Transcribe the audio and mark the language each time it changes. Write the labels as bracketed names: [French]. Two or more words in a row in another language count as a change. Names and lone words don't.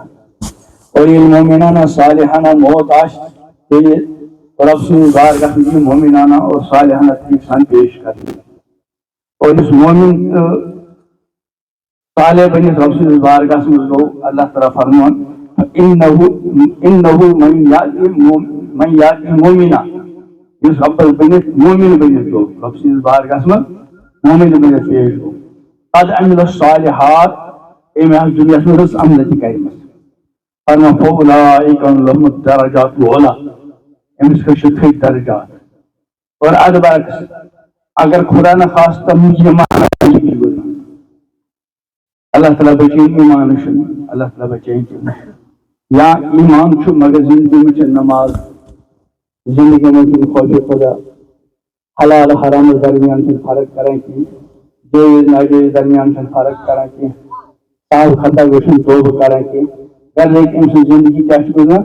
[Kashmiri] اور ییٚلہِ مومنانہ صالحانہ موت آسہِ تیٚلہِ رب سٕنٛدِس بارگاہس منٛز یہِ مومنانہ اور صالحانہ طریقہٕ سان پیش کرنہٕ. اور یُس مومن صالح بنِتھ رب سٕنٛدِس بارگاہس منٛز گوٚو اللہ تعالیٰ فرمان [Arabic] اِنَّهُ من یاتی مومنہ. [Kashmiri] یُس ربس بنِتھ مومن بنِتھ گوٚو رب سٕنٛدِس بارگاہس منٛز مومن بنِتھ پیش گوٚو [Arabic] قد عمل الصالحات [Kashmiri] أمۍ آسہِ دُنیاہس منٛز رٕژ عملہٕ تہِ کَرِمَژ. [Arabic] فرمان فأولئک لهم الدرجات العلی. [Kashmiri] أمِس خٲطرٕ چھِ تھٔدۍ درجات. اور ادٕ برعکس اگر خدا نخواستہ مجرمانہ زندگی گزران اللہ تعالیٰ بچٲیِن ایمان چھُنہٕ اللہ تعالیٰ بچٲیِن تِم یا ایمان چھُ مگر زندگی منٛز چھِ نماز، زندگی منٛز چھُنہٕ خوفِ خدا، حلال حرامس درمیان چھُنہٕ فرق کران کینٛہہ، جٲیز ناجٲیز درمیان چھُنہٕ فرق کران کینٛہہ، سہو خطا گوٚو چھُنہٕ توبہٕ کران کینٛہہ، گرے أمۍ سٕنٛز زندگی کیٛاہ چھِ گزران؟